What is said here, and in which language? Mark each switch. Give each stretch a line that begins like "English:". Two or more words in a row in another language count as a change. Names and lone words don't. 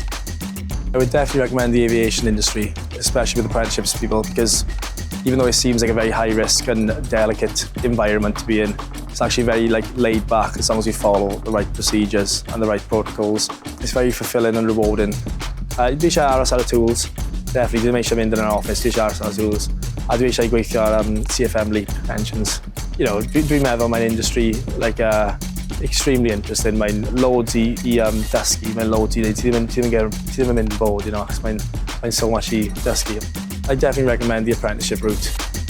English: I would definitely recommend the aviation industry, especially with apprenticeships people, because even though it seems like a very high risk and delicate environment to be in, it's actually very laid back as long as we follow the right procedures and the right protocols. It's very fulfilling and rewarding.
Welsh: Dwi eisiau aros ar y tools, definitely ddim eisiau mynd yn
English: an office,
Welsh: dwi eisiau aros ar y tools. A dwi eisiau gweithio ar CFM LEAP pensions. Dwi'n meddwl mae'n
English: industry extremely interesting.
Welsh: Mae'n loads I dysgu, mae'n loads I wneud. Ti ddim yn mynd yn bod, achos mae'n
English: so much
Welsh: I dysgu.
English: I definitely recommend the apprenticeship route.